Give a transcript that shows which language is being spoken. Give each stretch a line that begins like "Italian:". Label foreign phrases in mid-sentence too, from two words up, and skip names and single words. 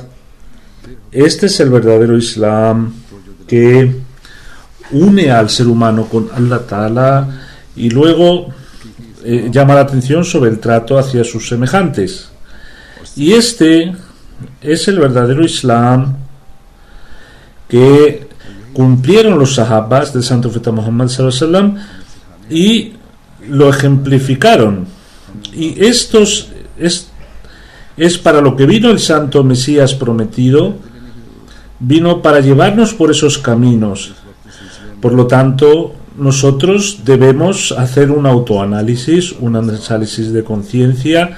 Spanish: Este es el verdadero Islam, que une al ser humano con
Arabic: الله تعالى
Spanish: y luego llama la atención sobre el trato hacia sus semejantes. Y este es el verdadero Islam que cumplieron los sahabas del Santo Profeta Muhammad
Arabic: صلى الله عليه وسلم
Spanish: y lo ejemplificaron. Y esto es para lo que vino el Santo Mesías prometido. Vino para llevarnos por esos caminos. Por lo tanto, nosotros debemos hacer un autoanálisis, un análisis de conciencia.